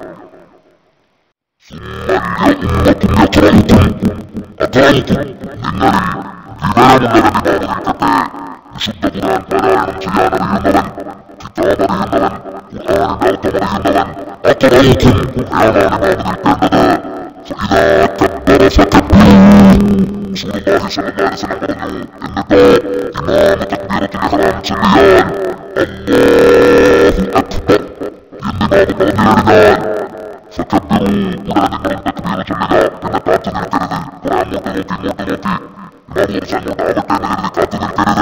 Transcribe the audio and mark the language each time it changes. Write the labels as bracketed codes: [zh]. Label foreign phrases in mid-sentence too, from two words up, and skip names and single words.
[ml] നിങ്ങളിൽ വിവരമുള്ളവൻ ഇമാമു നിൽക്കട്ടെ. വിശുദ്ധ ഖുർആൻ പാരായണം ചെയ്യാനറിയുന്നവൻ, കിതാബ് അറിയുന്നവൻ, ഖുർആനിന്റെ അർത്ഥം അറിയുന്നവൻ, അത്തരയ്ക്കും അയാളാണ് ഇമാമു നിൽക്കേണ്ടത്. [ar] فإذا كبر فكبروا. رسول الله صلى الله عليه وسلم [ml] പറഞ്ഞു, എന്നിട്ടോ ഇമാമ [ar] تكبيرة الإحرام [ml] ചൊല്ലിയാൽ [ar] الله أكبر [ml] എന്ന് ഇമാമ പറഞ്ഞു കഴിഞ്ഞാൽ ഫകബ്ബിറൂ, ഉടനെ നിങ്ങളും തക്ബീർ ചൊല്ലുക. പിന്നെ കാത്തു നിൽക്കരുത്. ഖുർആൻ അങ്ങോട്ട് നോക്കി ഇമാമ കുറച്ച് അങ്ങോട്ട് ആവട്ടെ എന്ന് കരുതി കാത്തു നിൽക്കരുത്.